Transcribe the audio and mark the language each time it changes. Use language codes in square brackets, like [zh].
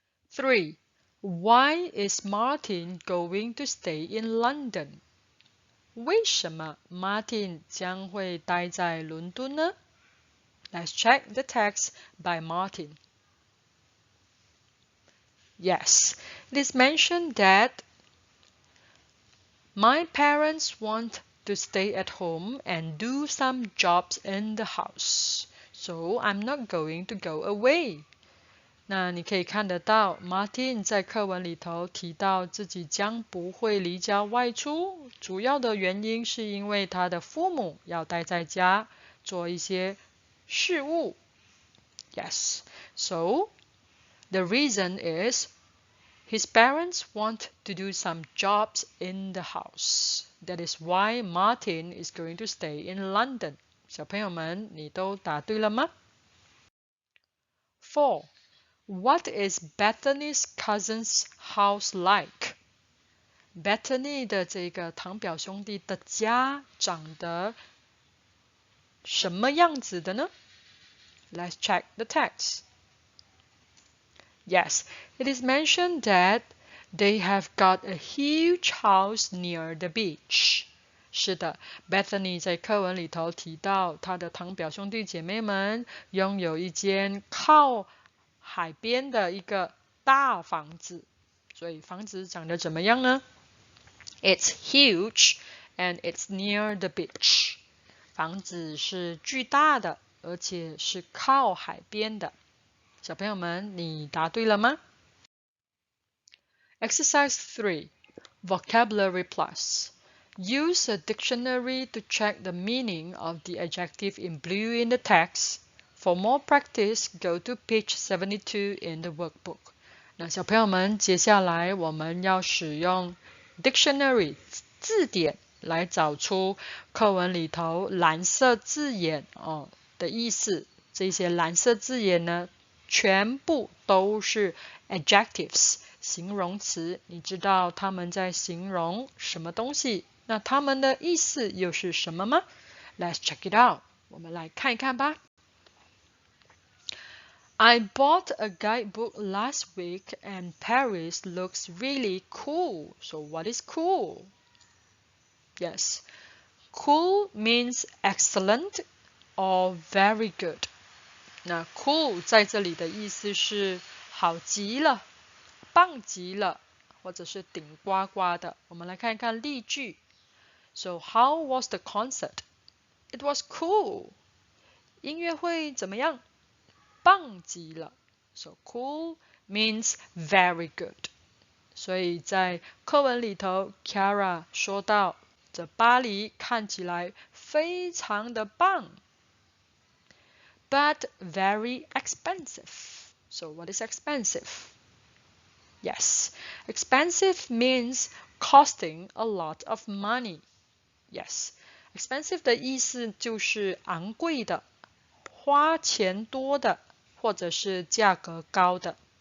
[en] 3. Why is Martin going to stay in London? [zh] 为什么 Martin 将会待在伦敦呢？ [en] Let's check the text by Martin. Yes, it is mentioned that my parents want to stay at home and do some jobs in the house, so I'm not going to go away. [zh] 那你可以看得到 Martin 在课文里头提到自己将不会离家外出，主要的原因是因为他的父母要待在家做一些事务。 [en] Yes, so the reason is his parents want to do some jobs in the house. That is why Martin is going to stay in London. [zh] 小朋友们，你都答对了吗？ [en] 4. What is Bethany's cousin's house like? [zh] Bethany 的这个堂表兄弟的家长得什么样子的呢？ [en] Let's check the text. Yes, it is mentioned that they have got a huge house near the beach. [zh] 是的 ，Bethany 在课文里头提到，她的堂表兄弟姐妹们拥有一间靠海边的一个大房子。所以房子长得怎么样呢？ [en] It's huge and it's near the beach. [zh] 房子是巨大的，而且是靠海边的。小朋友们，你答对了吗？ [en] Exercise 3. Vocabulary Plus. Use a dictionary to check the meaning of the adjective in blue in the text. For more practice, go to page 72 in the workbook. [zh] 那小朋友们，接下来我们要使用 dictionary 字典来找出课文里头蓝色字眼的意思。这些蓝色字眼呢，全部都是 adjectives 形容词。你知道他们在形容什么东西？那他们的意思又是什么吗？ [en] Let's check it out. [zh] 我们来看一看吧。 [en] I bought a guidebook last week and Paris looks really cool. So what is cool? Yes, cool means excellent or very good. [zh] 那 cool 在这里的意思是好极了、棒极了，或者是顶呱呱的。我们来看一看例句。 [en] So how was the concert? It was cool. [zh] 音乐会怎么样？棒极了。 [en] So cool means very good. [zh] 所以在课文里头 ，Kiara 说到，这巴黎看起来非常的棒。 [en] But very expensive. So what is expensive? Yes, expensive means costing a lot of money. [zh] Yes, expensive 的意思就是昂贵的、花钱多的，或者是价格高的。